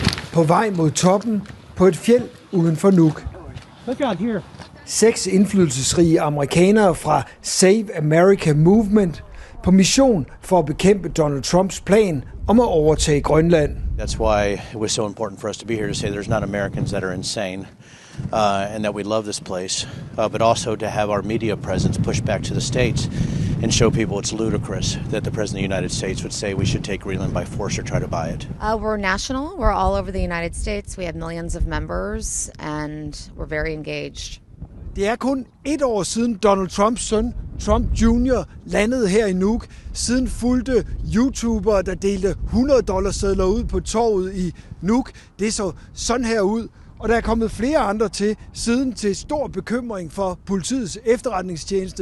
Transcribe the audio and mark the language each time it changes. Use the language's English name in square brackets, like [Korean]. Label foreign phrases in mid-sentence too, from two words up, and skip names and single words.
[Danish] på vej mod toppen på et fjeld uden for Nuuk. 6 indflydelsesrige amerikanere fra Save America Movement på mission for at bekæmpe Donald Trumps plan om at overtage Grønland. [English] That's why it was so important for us to be here to say there's not Americans that are insane, and that we love this place, but also to have our media presence push back to the states and show people it's ludicrous that the President of the United States would say we should take Greenland by force or try to buy it. We're national. We're all over the United States. We have millions of members, and we're very engaged. [Danish] Det er kun 1 år siden Donald Trumps søn, Trump Jr., landede her i Nuuk. Siden fulgte YouTubere, der delte $100 ud på torvet i Nuuk. Det så sådan her ud, og der er kommet flere andre til siden til stor bekymring for politiets efterretningstjeneste.